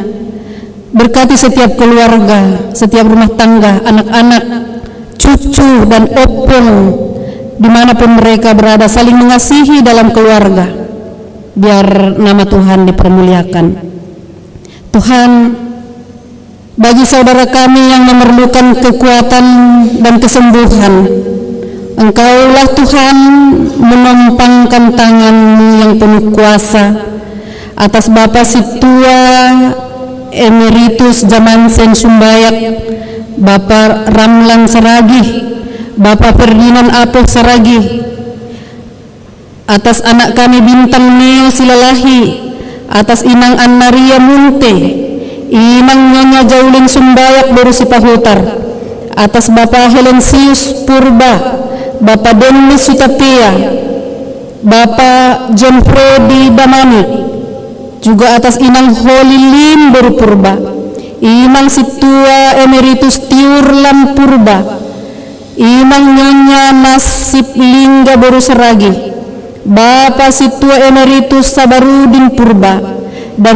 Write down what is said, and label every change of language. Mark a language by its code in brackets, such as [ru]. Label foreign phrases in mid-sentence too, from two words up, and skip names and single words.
[id] Berkati setiap keluarga, setiap rumah tangga, anak-anak, cucu dan opung, dimanapun mereka berada, saling mengasihi dalam keluarga, biar nama Tuhan dipermuliakan. Tuhan, bagi saudara kami yang memerlukan kekuatan dan kesembuhan, Engkaulah Tuhan menumpangkan tangan-Mu yang penuh kuasa atas Bapak Situa Emeritus Jamansen Sumbayak, Bapak Ramlan Saragih, Bapak Ferdinand Apoh Saragih, atas anak kami Bintang Neo Silalahi, atas Inang Annaria Munte, Inang Nyonya Jaulin Sumbayak Borusi Pahutar, atas Bapak Helensius Purba, Bapak Denis Sutapia, Bapak John Freddy Damani, juga atas Inang Holilin Boru Purba, Inang Situa Emeritus Tiurlan Purba, Inang Nyonya Nasib Lingga Boru Saragi, Bapak Situa Emeritus Sabarudin Purba, dan